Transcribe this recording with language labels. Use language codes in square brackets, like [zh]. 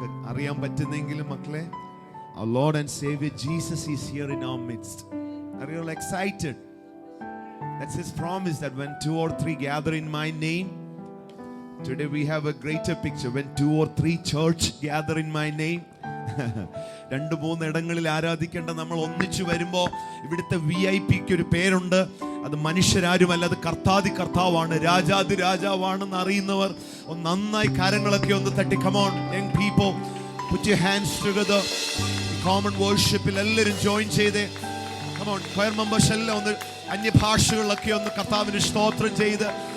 [ml] അറിയാൻ പറ്റുന്നെങ്കിലും മക്കളെ, [en] our Lord and Savior Jesus is here in our midst. Are you all excited? That's his promise, that when 2 or 3 gather in my name. Today we have a greater picture. When 2 or 3 church gather in my name. [ml] 2-3 ഇടങ്ങളിൽ ആരാധിക്കേണ്ട നമ്മൾ ഒന്നിച്ചു വരുമ്പോൾ ഇവിടുത്തെ VIP-ക്ക് ഒരു പേരുണ്ട്. അത് മനുഷ്യരാരുമല്ല, അത് കർത്താവാണ്, രാജാതി രാജാവാണെന്ന് അറിയുന്നവർ ഒന്ന് നന്നായി കരങ്ങളൊക്കെ ഒന്ന് തട്ടി. [en] Come on, young people, put your hands together. [ml] Common worshipൽ എല്ലാവരും join ചെയ്തേ. [en] Come on, [ml] choir members എല്ലാം ഒന്ന് അന്യഭാഷകളിലൊക്കെ ഒന്ന് കർത്താവിന് സ്തോത്രം ചെയ്ത്